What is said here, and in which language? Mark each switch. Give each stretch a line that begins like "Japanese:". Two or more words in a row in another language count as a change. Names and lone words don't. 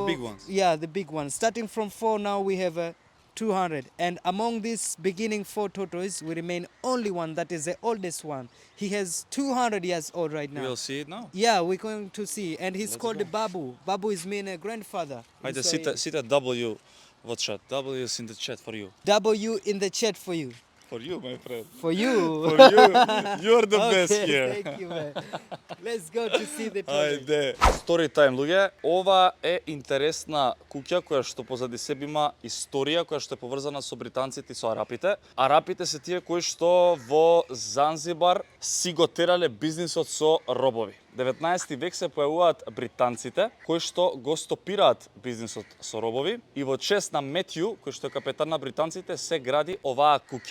English: The big ones? Yeah, the big ones. Starting from 4, now we have 200. And among these beginning 4 turtles, we remain only one that is the oldest one. He has 200 years old right now. We'll see it now. Yeah, we're going to see. And he's called Babu. Babu is mean a grandfather.
Macedonian: Ајде,
English: So,
Macedonian: сите W во чат.
English: W is in the chat for you. W in the chat for you. For you, my friend. For you. For you. You're the best Okay, here. thank you, man. Let's go to see the turtle. Ајде. Story time,
Macedonian: луѓе. Ова е интересна куќа која што позади себе има историја која што е поврзана со британците и со арапите. Арапите се тие кои што во Занзибар си го терале бизнисот со робови. 19 век се појавуваат британците кои што го стопираат бизнисот со робови и во чест на Метју, кој што е капетан на британците, се гради оваа куќа.